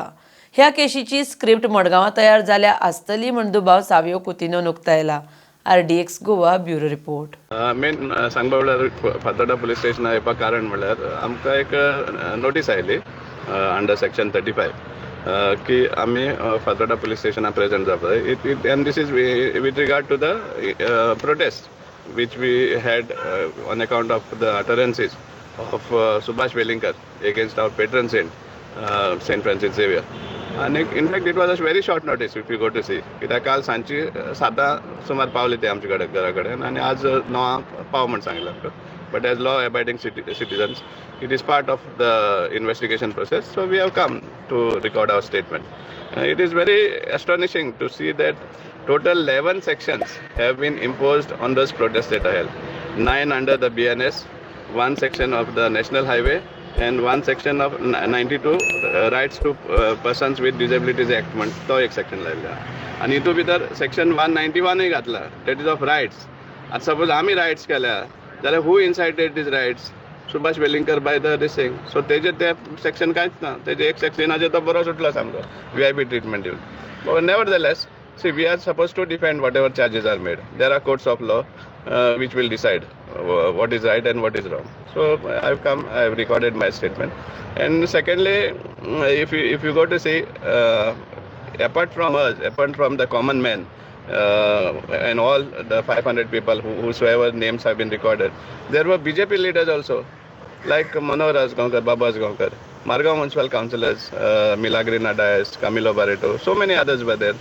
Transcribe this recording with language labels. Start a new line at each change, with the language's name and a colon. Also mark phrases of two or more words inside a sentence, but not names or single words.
Konkani: ह्या केशीची स्क्रिप्ट मडगांवां तयार जाल्या आसतली म्हण दुबाव सावियो कुतिन्हो उक्तायला.
English: RDXGOA bureau report.
Konkani: मेन सांगपा म्हणल्यार फातोर्डा पुलीस स्टेशन येवपा कारण म्हणल्यार आमकां एक नोटीस आयली
English: under section 35
Konkani: की आमी फातोर्डा पुलीस स्टेशनाक प्रेजेंट जावपाक
English: and this is with regard to the protest which we had on account of the utterances of Subhash Velinkar against our patron saint, Saint Francis Savio. And in fact, it was a very short notice if you go to see.
Konkani: कित्याक काल सांजची 7 सुमार पावले ते आमचे कडेन घरा कडेन आनी आज 9 पाव म्हण सांगलें आमकां.
English: But as law-abiding citizens, it is part of the investigation process. So we have come to record our statement. It is very astonishing to see that total 11 sections have been imposed on this protest that I held. 9 under the BNS, 1 section of the National Highway, and 1 section of 92 Rights to Persons with Disabilities Act
Konkani: म्हण तो एक सेक्शन लायला. आनी हितून भितर सेक्शन 191 घातला,
English: that is of rights.
Konkani: आतां सपोज आमी रायट्स केल्या जाल्यार
English: who incited these riots?
Konkani: सुभाष वेलिंगकर
English: by the dising.
Konkani: सो तेजे ते सेक्शन कांयच ना. तेजे एक सेक्शनाचेर तो बरो सुटलो सामको
English: VIP treatment
Konkani: दिवन.
English: but nevertheless, see, we are supposed to defend whatever charges are made. There are courts of law which will decide what is right and what is wrong. So I have recorded my statement. And secondly, if you go to see, apart from us, apart from the common man, and all the 500 people whosoever names have been recorded, there were BJP leaders also, like Manohar Asgaonkar, Baba Asgaonkar, Margaon municipal councillors, Milagrina Dias, Camilo Barreto, so many others were there.